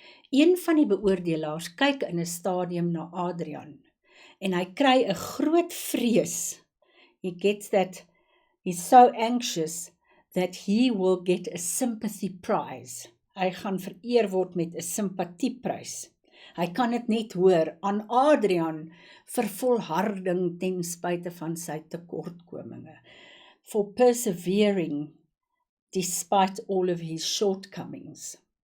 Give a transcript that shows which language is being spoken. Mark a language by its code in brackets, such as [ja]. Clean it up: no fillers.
[af] Een van die beoordelaars kyk in 'n stadium na Adrian, en hy kry 'n groot vrees. [en] He gets that, he's so anxious that he will get a sympathy prize. [af] Hy gaan vereer word met 'n simpatieprys. Hy kan dit net hoor aan Adrian vir volharding ten spyte van sy tekortkominge. [en] For persevering despite all of his shortcomings.